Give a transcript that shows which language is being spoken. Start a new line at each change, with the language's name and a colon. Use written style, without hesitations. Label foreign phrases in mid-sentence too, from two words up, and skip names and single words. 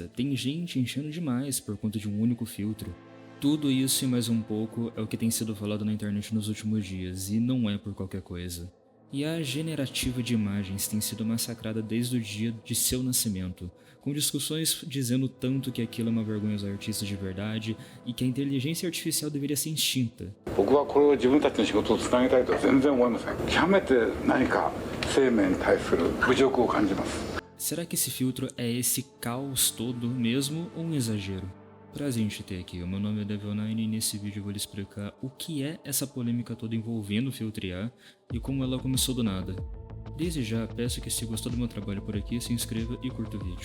Portuguese: Tem gente enchendo demais por conta de um único filtro. Tudo isso e mais um pouco é o que tem sido falado na internet nos últimos dias, e não é por qualquer coisa. IA generativa de imagens tem sido massacrada desde o dia de seu nascimento, com discussões dizendo tanto que aquilo é uma vergonha aos artistas de verdade e que a inteligência artificial deveria ser extinta.
Japanese: 僕はこれを自分たちの仕事をつなげたいとは全然思いません。極めて何か生命に対する侮辱を感じます。
Portuguese: Será que esse filtro é esse caos todo mesmo ou um exagero? Prazer em te ter aqui, o meu nome é Devil9 e nesse vídeo eu vou lhe explicar o que é essa polêmica toda envolvendo o filtro IA e como ela começou do nada. Desde já, peço que se gostou do meu trabalho por aqui, se inscreva e curta o vídeo.